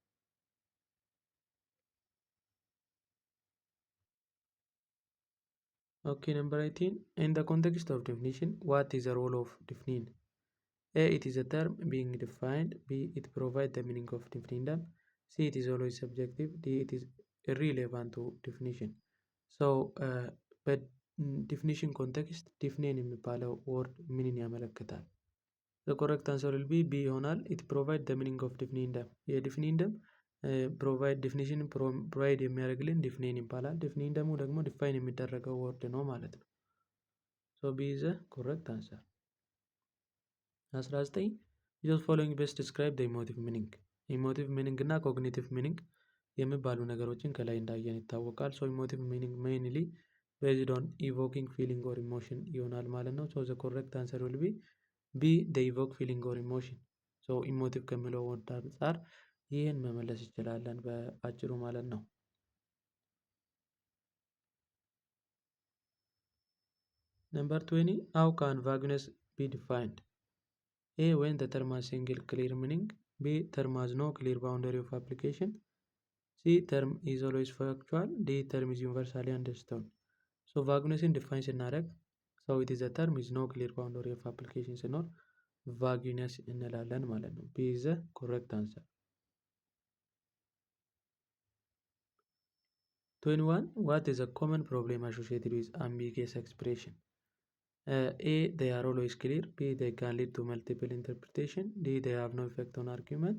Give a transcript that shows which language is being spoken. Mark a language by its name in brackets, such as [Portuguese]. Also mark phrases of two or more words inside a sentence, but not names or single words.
[English] Okay, number 18. In the context of definition, what is the role of define? A. It is a term being defined. B. It provides the meaning of definition. C. It is always subjective. D. It is irrelevant to definition. So, [Amharic] በዲፊኒሽን ኮንቴክስት ዲፍኔን የሚባለው ወርድ ምንን ያመለክታል? [English] The correct answer will be B ይሆናል። It provide the meaning of definition. [Amharic] የዲፊኒሽን ፕሮቫይድ [English] definition provide [Amharic] የሚያደርግልን ዲፊኔን ይባላል። ዲፊኒሽን ደግሞ ዲፋይን የሚደረገው ወርድ ነው ማለት ነው። [English] So B is correct answer። 19 which of following best describe the emotive meaning። emotive meaning and cognitive meaning [Amharic] የሚባሉ ነገሮችን ከላይ እንዳየን ይታወቃል። [English] so emotive meaning mainly based on evoking feeling or emotion [Amharic] ይሆናል ማለት ነው። [English] so the correct answer will be B the evoke feeling or emotion። ሶ ኢሞቲቭ [Amharic] ከሚለው ወርድ አንጻር ይህን መመለስ ይችላለን በአጭሩ ማለት ነው። [English] Number 20. How can vagueness be defined? A. When the term has single clear meaning. B. Term has no clear boundary of application. C. Term is always factual. D. Term is universally understood. So vagueness in defines ስናደርግ so it is a term is no clear boundary of application ሲኖር vagueness [Amharic] እንላለን ማለት ነው። [English] B is the correct answer. 21. What is a common problem associated with ambiguous expression? A. They are always clear. B. They can lead to multiple interpretation. D. They have no effect on argument.